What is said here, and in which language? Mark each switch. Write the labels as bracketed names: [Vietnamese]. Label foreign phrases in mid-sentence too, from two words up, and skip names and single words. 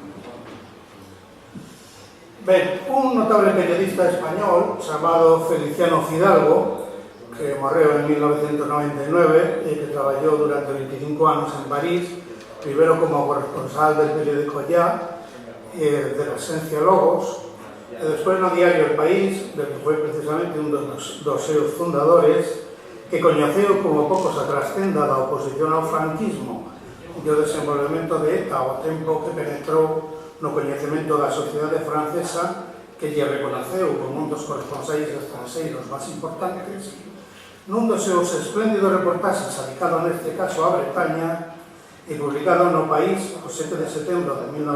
[Galician] Ben, un notable periodista español chamado Feliciano Fidalgo, que morreu en 1999 e que traballou durante 25 anos en París, [Spanish] primero como corresponsal del periódico Ya, de la esencia Logos, [Galician] e despois no diario El País, del que foi precisamente un dos seus fundadores, que coñeceu como poucos a trascenda da oposición ao franquismo e o desenvolvemento de ETA ao tempo que penetrou no coñecemento da sociedade francesa, que lle reconoceu como un dos corresponsais estrangeiros máis importantes, nun dos seus espléndidos reportaxes dedicado neste caso a Bretaña e publicado no País o 7 de setembro de